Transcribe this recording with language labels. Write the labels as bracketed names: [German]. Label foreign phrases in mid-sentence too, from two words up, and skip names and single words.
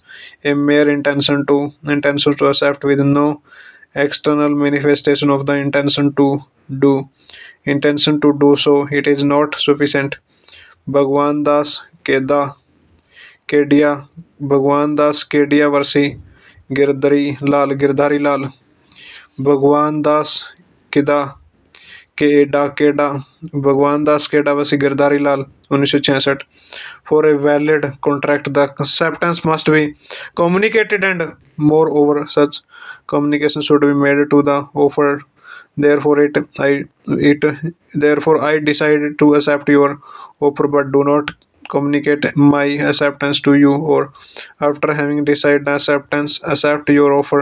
[English] A mere intention to accept with no external manifestation of the do intention to do so, it is not sufficient. Bhagwan Das Kedia Bhagwan Das Kedia गिरधारी लाल, भगवान दास किदा केडा, भगवान दास केडा वसी गिरधारी लाल 1966. For a valid contract, the acceptance must be communicated, and moreover, such communication should be made to the offer. Therefore, I decided to accept your offer, but do not communicate my acceptance to you, or after having decided acceptance, accept your offer.